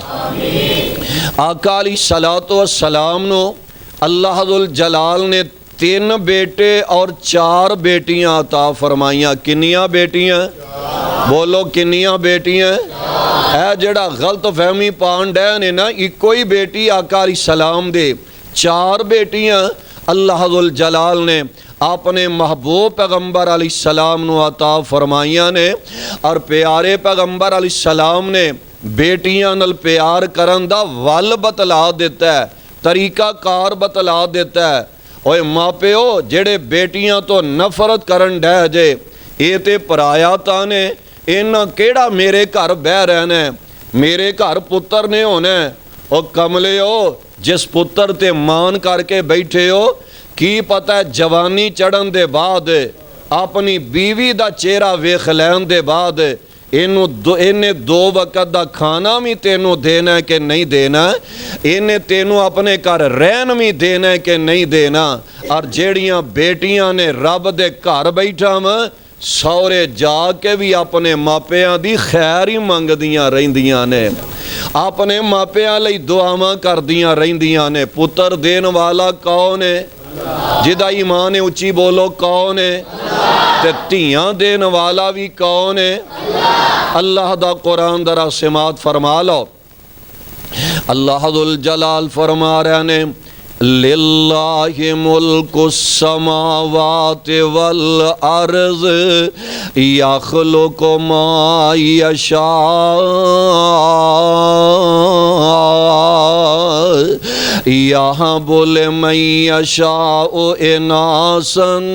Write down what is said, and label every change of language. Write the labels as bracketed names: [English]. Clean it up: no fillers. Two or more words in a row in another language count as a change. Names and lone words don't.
[Punjabi] آقا [Arabic] علیہ السلام [Punjabi] نو اللہ ذوالجلال نے 3 بیٹے اور 4 بیٹیاں عطا فرمائیاں۔ کنیاں بیٹیاں؟ بولو کنیاں بیٹیاں؟ اے جڑا غلط فہمی پانڈے نے نا ایک کوئی بیٹی آقا [Arabic] علیہ السلام [Punjabi] دے، 4 بیٹیاں اللہ ذوالجلال نے اپنے محبوب پیغمبر [Arabic] علیہ السلام [Punjabi] نو عطا فرمائیاں نے، اور پیارے پیغمبر علیہ السلام نے بیٹیاں نل پیار کرن دا ول بتلا دیتا ہے، طریقہ کار بتلا دیتا ہے۔ اوے ماں پیو جڑے بیٹیاں تو نفرت کرن ڈے جے، اے تے پرایا تانے، اینا کیڑا میرے گھر بہ رہنے، میرے گھر پتر نے ہونے۔ او کملے ہو جس پتر تے مان کر کے بیٹھے ہو، کی پتہ ہے جوانی چڑھن دے بعد اپنی بیوی دا چہرہ ویکھ لین دے بعد انہیں 2 وقت دا کھانا بھی تینوں دینا ہے کہ نہیں دینا، انہیں تینوں اپنے گھر رہن بھی دینا ہے کہ نہیں دینا۔ اور جیڑیاں بیٹیاں نے رب دے گھر بیٹھا سورے جا کے بھی اپنے ماپیاں دی خیر ہی منگ دیاں رہندیاں نے، اپنے ماپیاں لئی دعاواں کر دیاں رہندیاں نے۔ پتر دین والا کون ہے؟ جدہ ایمان اچھی بولو کون ہے؟ تے تیاں دین والا بھی کون ہے؟ اللہ دا قرآن درہ سماعت فرما لو، اللہ ذوالجلال فرما رہے نے [Arabic] للہ ملک السماوات والارض یخلق ما یشاء یہب لمن یشاء اناسا